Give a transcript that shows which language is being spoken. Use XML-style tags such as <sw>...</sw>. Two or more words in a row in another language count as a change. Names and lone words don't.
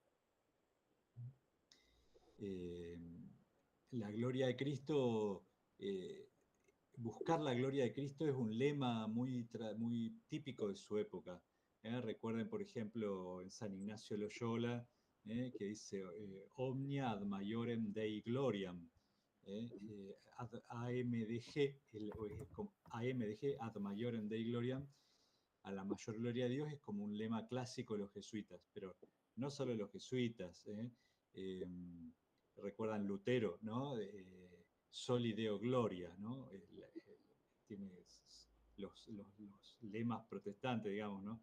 <es>La gloria de Cristo, buscar la gloria de Cristo es un lema muy típico de su época. Recuerden, por ejemplo, en San Ignacio Loyola, que dice</es> <la>Omnia ad maiorem Dei gloriam. AMDG, AMDG, ad maiorem Dei gloriam,</la> <es>a la mayor gloria de Dios, es como un lema clásico de los jesuitas, pero no solo de los jesuitas. Recuerdan Lutero, ¿no?</es> <la>Soli Deo Gloria,</la> <es>¿no? Tiene los lemas protestantes, digamos, ¿no?</es>